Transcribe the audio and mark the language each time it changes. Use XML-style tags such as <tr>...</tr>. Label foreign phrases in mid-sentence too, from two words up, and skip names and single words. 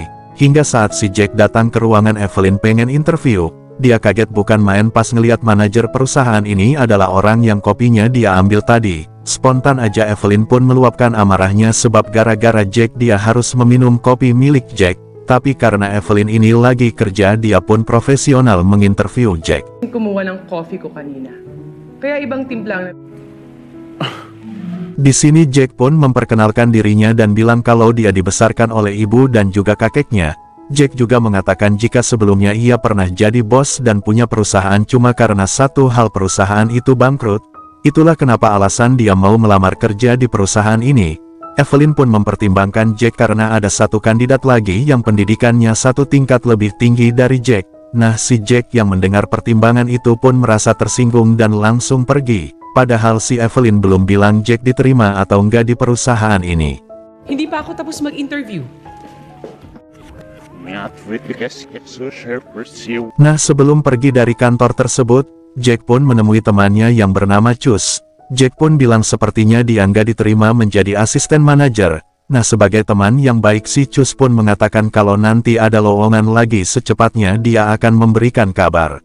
<id>Hingga saat si Jack datang ke ruangan Evelyn pengen interview, dia kaget bukan main pas ngelihat manajer perusahaan ini adalah orang yang kopinya dia ambil tadi. Spontan aja Evelyn pun meluapkan amarahnya sebab gara-gara Jack dia harus meminum kopi milik Jack. Tapi karena Evelyn ini lagi kerja, dia pun profesional menginterview Jack.</id> <tl>Kumuha ng coffee ko kanina. Kaya ibang timplang.</tl> <id>Di sini Jack pun memperkenalkan dirinya dan bilang kalau dia dibesarkan oleh ibu dan juga kakeknya. Jack juga mengatakan jika sebelumnya ia pernah jadi bos dan punya perusahaan cuma karena satu hal perusahaan itu bangkrut. Itulah kenapa alasan dia mau melamar kerja di perusahaan ini. Evelyn pun mempertimbangkan Jack karena ada satu kandidat lagi yang pendidikannya satu tingkat lebih tinggi dari Jack. Nah si Jack yang mendengar pertimbangan itu pun merasa tersinggung dan langsung pergi. Padahal si Evelyn belum bilang Jack diterima atau enggak di perusahaan ini.</id> <tl>Hindi pa ako tapos mag-interview.</tl> <id>Nah sebelum pergi dari kantor tersebut, Jack pun menemui temannya yang bernama Cus. Jack pun bilang sepertinya dia nggak diterima menjadi asisten manajer. Nah sebagai teman yang baik si Cus pun mengatakan kalau nanti ada lowongan lagi secepatnya dia akan memberikan kabar.</id>